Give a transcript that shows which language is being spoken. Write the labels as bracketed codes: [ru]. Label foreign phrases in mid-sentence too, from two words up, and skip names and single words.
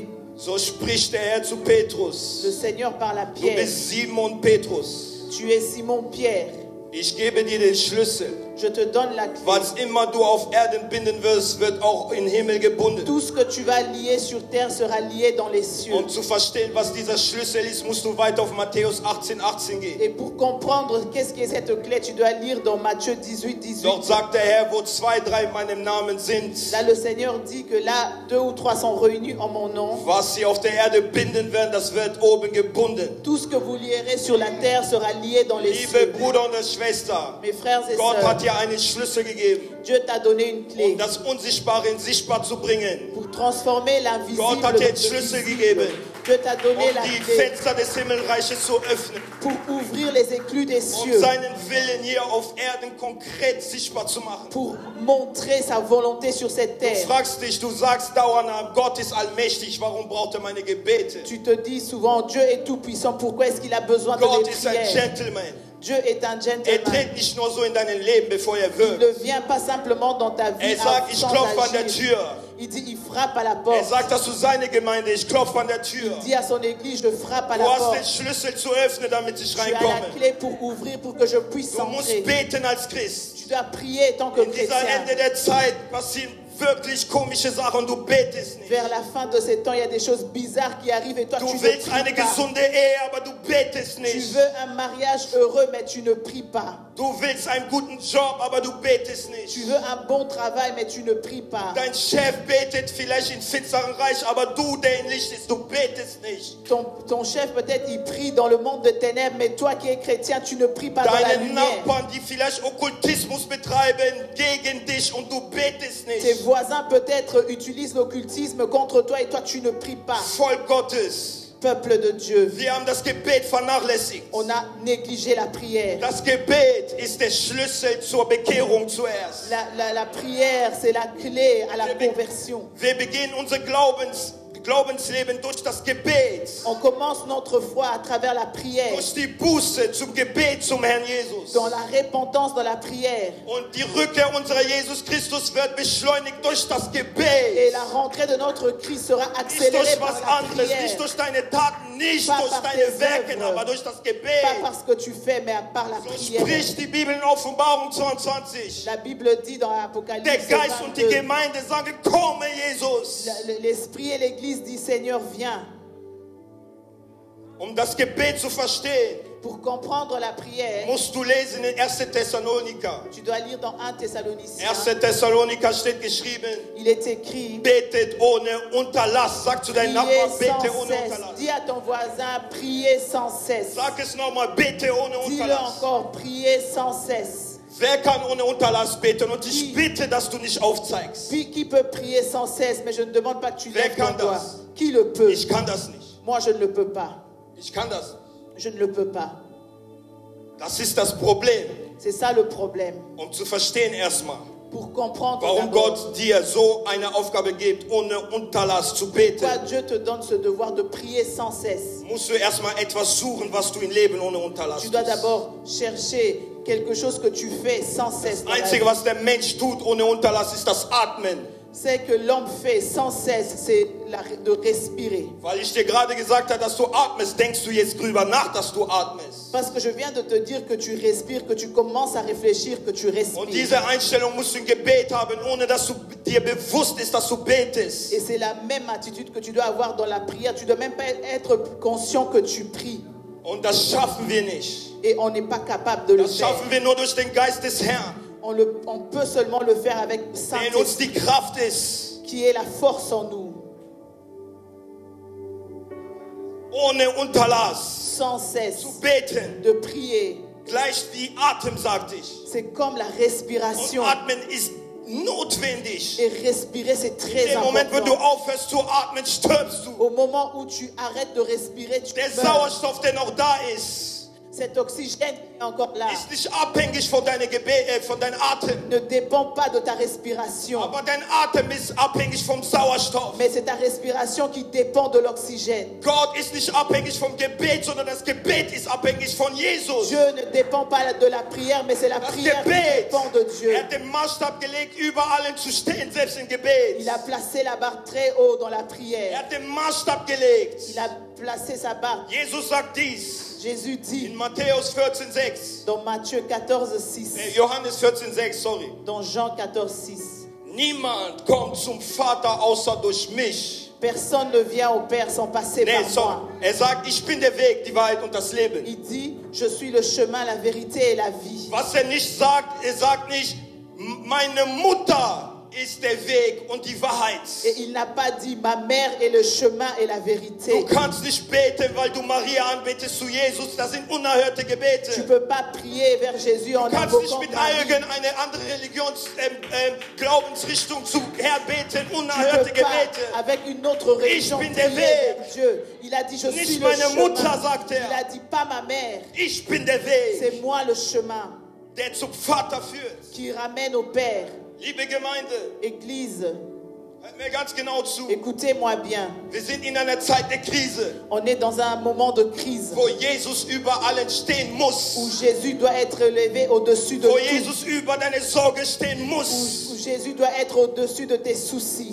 [de] So spricht der Herr zu [fr] Le [de] Petrus. [fr] Seigneur parle à [de] Du [fr] Pierre. [de] bist Simon Petrus. [fr] Tu es Simon Pierre. [de] Ich gebe dir den Schlüssel. [fr] Je te donne la clé. [de] Was immer du auf Erden binden wirst, wird auch im Himmel gebunden. [fr] Tout ce que tu vas lier sur terre sera lié dans les cieux. [de] Um zu verstehen, was dieser Schlüssel ist, musst du weiter auf Matthäus 18 gehen. [fr] Et pour comprendre qu'est-ce qu'est cette clé, tu dois lire dans Matthieu 18, 18. [de] Dort sagt der Herr, wo 2, 3 in meinem Namen sind, [fr] Là, le Seigneur dit que là, 2 ou 3 sont réunis en mon nom. [de] was sie auf der Erde binden werden, das wird oben gebunden. [fr] Tout ce que vous lierez sur la terre sera lié dans les [de] Liebe [fr] cieux. [de] Bruder und Schwester, [fr] Mes frères et [de] Gott hat [fr] sœurs, [de] dir einen Schlüssel gegeben, [fr] Dieu t'a donné une clé [de] um das Unsichtbare in sichtbar zu bringen. [fr] pour transformer l'invisible [de] Gott hat dir einen Schlüssel gegeben, [fr] Dieu t'a donné [de] um [fr] la [de] die [fr] clé [de] Fenster des Himmelreiches zu öffnen, [fr] pour ouvrir les éclus des [de] um [fr] cieux, [de] seinen Willen hier auf Erden konkret sichtbar zu machen. [fr] pour montrer sa volonté sur cette [de] Du [fr] terre. [de] fragst dich, du sagst dauernd, Gott ist allmächtig, warum braucht er meine Gebete? [fr] Tu te dis souvent, Dieu est tout puissant, pourquoi est-ce qu'il a besoin de [de] Gott [fr] mes [de] ist ein [fr] prières? [de] Gentleman. [fr] Dieu est un [de] Er [fr] gentleman. [de] tritt nicht nur so in dein Leben, bevor er [fr] Il [de] wirkt. [fr] ne vient pas simplement dans ta vie [de] Sagt, ich [fr] sans [de] klopfe an der [fr] agir. [de] Tür. [fr] Il dit, il frappe à la porte. [de] Sagt das zu seiner Gemeinde, ich klopfe an der Tür. [fr] Il dit à son église, je frappe à [de] Du [fr] la [de] hast [fr] porte. [de] den Schlüssel zu öffnen, damit ich [fr] Tu as la [de] reinkomme. [fr] clé pour ouvrir, pour que je puisse [de] Du musst [fr] entrer. [de] beten als Christ. [fr] Tu dois prier tant que [de] In dieser [fr] chrétien. [de] Ende der Zeit passieren wirklich komische Sachen und du betest nicht. [fr] Vers la fin de ces temps, il y a des choses bizarres qui arrivent et toi, tu [de] Du [fr] ne [de] willst eine [fr] pries pas. [de] gesunde Ehe, aber du betest [fr] Tu [de] nicht. [fr] veux un mariage heureux, mais tu ne pries pas. [de] Du willst einen guten Job, aber du betest nicht. [fr] Tu veux un bon travail, mais tu ne pries pas. [de] Dein Chef betet vielleicht in finsteren Reich, aber du, der in Licht ist, du betest nicht. [fr] Ton chef, peut-être, il prie dans le monde de ténèbres, mais toi qui es chrétien, tu ne pries pas dans la [de] Deine [fr] lumière. [de] Nachbarn, die vielleicht Okkultismus betreiben gegen dich und du betest [fr] Tes [de] nicht. [fr] voisins, peut-être, utilisent l'occultisme contre toi et toi, tu ne pries pas. [de] Volk Gottes, [fr] Peuple de Dieu, [de] wir haben das Gebet vernachlässigt. [fr] on a négligé la prière. [de] Das Gebet ist der Schlüssel zur Bekehrung zuerst. [fr] La prière, c'est la clé à la conversion. [de] Wir beginnen unser Glaubensleben durch das Gebet. [fr] On commence notre foi à travers la prière, [de] Durch die Buße zum Gebet zum Herrn Jesus. [fr] dans la repentance, dans la prière. [de] Und die Rückkehr unserer Jesus Christus wird beschleunigt durch das [fr] Et [de] Gebet. [fr] la rentrée de notre Christ sera [de] Nicht [fr] accélérée [de] durch [fr] par [de] was [fr] la [de] anderes, nicht [fr] prière. [de] durch deine Taten, nicht [fr] Pas [de] durch [fr] par [de] deine [fr] tes [de] Werke, [fr] œuvres. [de] aber durch das [fr] Pas [de] Gebet. [fr] parce que tu fais, mais par la [de] So [fr] prière. [de] spricht die Bibel in Offenbarung 22. [fr] La Bible dit dans [de] Der [fr] l'Apocalypse [de] Geist und die [fr] 22, [de] Gemeinde sagen, komme Jesus. [fr] l'Esprit et l'Église disent, Seigneur, viens. [de] Um das Gebet zu verstehen, [fr] Pour comprendre la prière, [de] musst du lesen in 1. Thessaloniker. [fr] tu dois lire dans 1 Thessaloniciens. [de] 1. Thessaloniker steht geschrieben, [fr] Il est écrit, [de] betet ohne Unterlass. Sag zu deinem [fr] priez [de] Nachbarn, bete [fr] sans [de] ohne [fr] cesse. [de] Unterlass. [fr] Dis à ton voisin, priez sans cesse. [de] Sag es nochmal, bete ohne [fr] Dis-le [de] Unterlass. [fr] encore, priez sans cesse. [de] Wer kann ohne Unterlass beten? Und ich bitte, dass du nicht aufzeigst. [fr] Puis qui peut prier sans cesse, mais je ne demande pas que tu [de] Wer [fr] lèves ton [de] kann [fr] doigt. [de] das? [fr] Qui le peut? [de] Ich kann das nicht. [fr] Moi, je ne le peux pas. [de] Ich kann das. [fr] Je ne le peux pas. [de] Das ist das Problem. [fr] C'est ça le problème. [de] Um zu verstehen erstmal, [fr] Pour comprendre [de] warum [fr] d'abord [de] Gott dir so eine Aufgabe gibt, ohne Unterlass zu beten, [fr] pourquoi Dieu te donne ce devoir de prier sans cesse. [de] musst du erstmal etwas suchen, was du im Leben ohne Unterlass [fr] Tu dois [de] tust. [fr] d'abord chercher quelque chose que tu fais sans cesse. dans [de] Das [fr] la [de] Einzige, [fr] vie. [de] was der Mensch tut ohne Unterlass, ist das Atmen. [fr] C'est que l'homme fait sans cesse, c'est de respirer. [de] Weil ich dir gerade gesagt habe, dass du atmest, denkst du jetzt drüber nach, dass du atmest. [fr] Parce que je viens de te dire que tu respires, que tu commences à réfléchir, que tu [de] Und [fr] respires. [de] diese Einstellung musst du im Gebet haben, ohne dass du dir bewusst ist, dass du betest. [fr] Et c'est la même attitude que tu dois avoir dans la prière. Tu ne dois même pas être conscient que tu pries. [de] Und das schaffen wir nicht. [fr] Et on n'est pas capable de le [de] Das [fr] faire. [de] schaffen wir nur durch den Geist des Herrn, [fr] On peut seulement le faire avec [de] der in uns [fr] Saint-Esprit, [de] die Kraft ist, [fr] qui est la force en nous. [de] ohne Unterlass [fr] Sans cesse [de] zu beten. [fr] de prier. [de] Gleich wie Atem, sagte ich. [fr] C'est comme la [de] Und [fr] respiration. [de] Atmen ist notwendig. [fr] Et respirer, c'est très [de] Im Moment, wenn du [fr] important. [de] aufhörst zu atmen, stirbst du. [fr] Au moment où tu arrêtes de respirer, tu [de] Der [fr] meurs. [de] Sauerstoff, der noch da ist, [fr] Cet oxygène qui est encore là [de] ist nicht abhängig von deinem Atem. [fr] ne dépend pas de ta respiration. [de] Aber dein Atem ist abhängig vom Sauerstoff. [fr] Mais c'est ta respiration qui dépend de l'oxygène. [de] Gott ist nicht abhängig vom Gebet, sondern das Gebet ist abhängig von Jesus. [fr] Dieu ne dépend pas de la prière, mais c'est la [de] Das [fr] prière qui [de] Gebet. [fr] dépend de Dieu. [de] Er hat den Maßstab gelegt, über allen zu stehen, selbst im Gebet. [fr] Il a placé la barre très haut dans la [de] Er [fr] prière. [de] hat den Maßstab gelegt. [fr] Il a placé sa barre. [de] Jesus sagt dies [fr] Jésus dit [de] in Matthäus 14,6. [fr] dans Matthieu 14, 6, [de] Johannes 14,6, sorry. [fr] dans Jean 14, 6, [de] Niemand kommt zum Vater außer durch mich. [fr] personne ne vient au Père sans passer [de] Nee, [fr] par [de] sorry. [fr] moi. [de] Er sagt, ich bin der Weg, die Wahrheit und das Leben. [fr] Il dit, je suis le chemin, la vérité et la vie. [de] Was er nicht sagt, er sagt nicht, meine Mutter ist der Weg und die Wahrheit. [fr] Et il n'a pas dit, ma mère est le chemin et la [de] Du [fr] vérité. [de] kannst nicht beten, weil du Maria anbetest zu Jesus. Das sind unerhörte [fr] Tu [de] Gebete. [fr] ne peux pas prier vers Jésus en [de] Du kannst nicht [fr] invoquant [de] mit [fr] Marie. [de] irgendeiner anderen Glaubensrichtung zu herbeten. [fr] Tu [de] Unerhörte [fr] ne peux pas [de] Gebete. [fr] avec une autre religion [de] Ich bin [fr] prier [de] der Weg. [fr] vers Dieu. Il a dit, je [de] Nicht [fr] suis le [de] meine Mutter, [fr] chemin. [de] sagt er. [fr] Il a dit, pas ma mère, [de] Ich bin der Weg, [fr] c'est moi le chemin [de] der zum Vater führt. [fr] qui ramène au Père. [de] Liebe Gemeinde, [fr] Église, [de] Hört mir ganz genau zu. [fr] Écoutez-moi bien. [de] Wir sind in einer Zeit der Krise, [fr] On est dans un moment de crise [de] wo Jesus über allen stehen [fr] où [de] muss. [fr] Jésus doit être élevé au-dessus de [de] Wo [fr] tout. [de] Jesus über deine Sorge stehen muss. [fr] Où Jésus doit être au-dessus de tes soucis.